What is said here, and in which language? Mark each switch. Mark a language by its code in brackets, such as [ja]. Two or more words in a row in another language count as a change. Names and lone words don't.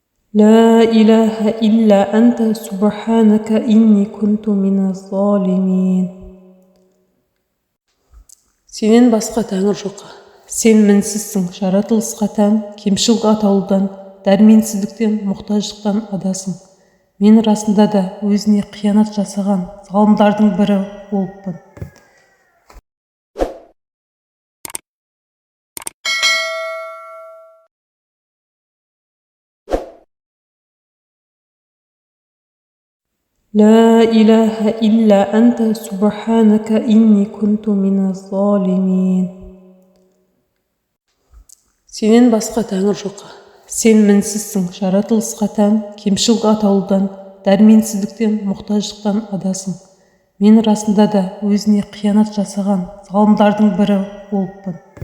[ar] لا إله إلا أنت سبحانك إني كنت من الظالمين. [kk] Сенен басқа тәңір жоқ. Сен мінсізсің, жаратылысқа тән, кемшілік атаулыдан, дәрменсіздіктен, мұқтаждықтан адасың. Мен расында да өзіне қиянат жасаған залымдардың бірі болыппын. [ar] لا إله إلا أنت سبحانك إني كنت من الظالمين. [kk] Сенен басқа тәңір жоқ. Сен мінсізсің, жаратылысқа тән, кемшілік атаулыдан, дәрменсіздіктен, мұқтаждықтан адасың. Мен расында да өзіне қиянат жасаған залымдардың бірі болыппын.